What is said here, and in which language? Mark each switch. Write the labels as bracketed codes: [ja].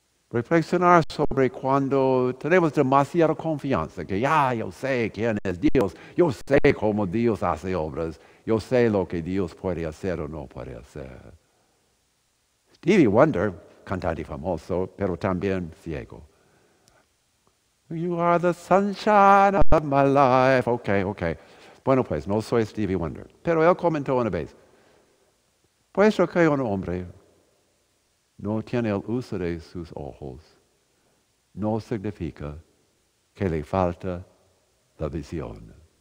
[es] Reflexionar sobre cuando tenemos demasiada confianza, que ya yo sé quién es Dios, yo sé cómo Dios hace obras, yo sé lo que Dios puede hacer o no puede hacer. Stevie Wonder, cantante famoso, pero también ciego. [en] You are the sunshine of my life. Ok. [es] Bueno, pues, no soy Stevie Wonder. Pero él comentó una vez, puesto que un hombre no tiene el uso de sus ojos, no significa que le falta la visión.